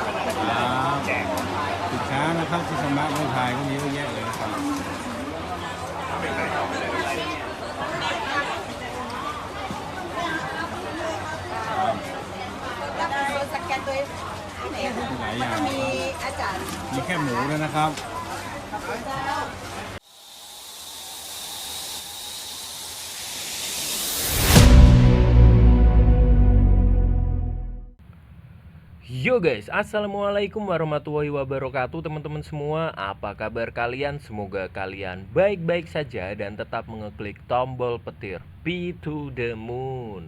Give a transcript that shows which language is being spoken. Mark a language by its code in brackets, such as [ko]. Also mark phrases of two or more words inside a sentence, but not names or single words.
[th] สินค้านะครับที่สามารถไม่ถ่ายก็มีเยอะแยะเลยนะครับ สแกนตัวที่ไหน หลายอย่าง มีอาจารย์ มีแค่หมูด้วยนะครับ [en] Yo guys, [ar] السلام عليكم ورحمة الله وبركاته [id] teman-teman semua. Apa kabar kalian? Semoga kalian baik-baik saja dan tetap mengeklik tombol petir P to the Moon.